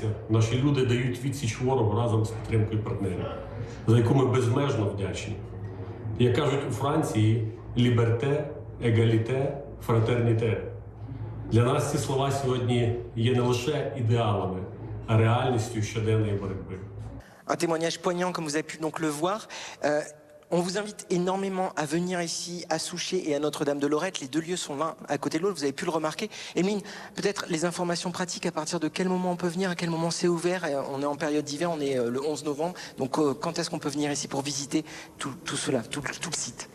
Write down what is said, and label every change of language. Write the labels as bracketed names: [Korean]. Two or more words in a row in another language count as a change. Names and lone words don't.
[Ukrainian] Наші люди дають відсіч ворогу разом з підтримкою партнерів, за яку ми безмежно вдячні. Як кажуть у Франції, [French] liberté, égalité, fraternité. [Ukrainian] Для нас ці слова сьогодні є не лише ідеалами, а реальністю щоденної боротьби. [French] Un témoignage poignant, comme vous avez pu donc le voir. On vous invite énormément à venir ici à Souchez et à Notre-Dame-de-Lorette. Les deux lieux sont l'un à côté de l'autre, vous avez pu le remarquer. Emeline, peut-être les informations pratiques, à partir de quel moment on peut venir, à quel moment c'est ouvert? On est en période d'hiver, on est le 11 novembre. Donc quand est-ce qu'on peut venir ici pour visiter tout cela, tout le site?